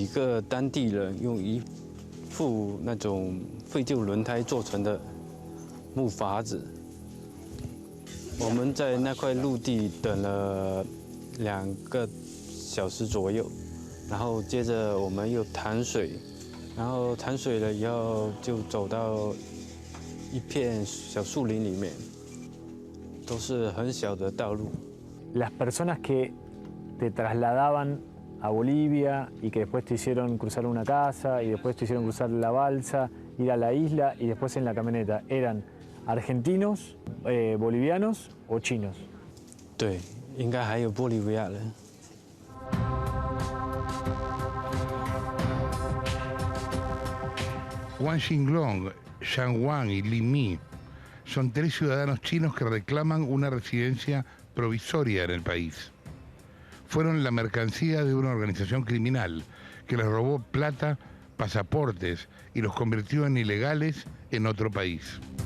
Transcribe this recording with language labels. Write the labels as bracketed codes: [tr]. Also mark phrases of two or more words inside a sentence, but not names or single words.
[zh] 个当地人用一副那种废旧轮胎做成的木筏子，我们在那块陆地等了2个小时左右，然后接着我们又谈水，然后谈水了以后就走到一片小树林里面。都是很小的道路。 [es] Las personas que te trasladaban a Bolivia y que después te hicieron cruzar una casa y después te hicieron cruzar la balsa, ir a la isla y después en la camioneta, ¿eran argentinos, bolivianos o chinos? [zh] 对，应该还有玻利维亚人。 [es] Wang Xinglong, Zhang Wang y Li Mi son 3 ciudadanos chinos que reclaman una residencia provisoria en el país. Fueron la mercancía de una organización criminal que les robó plata, pasaportes y los convirtió en ilegales en otro país.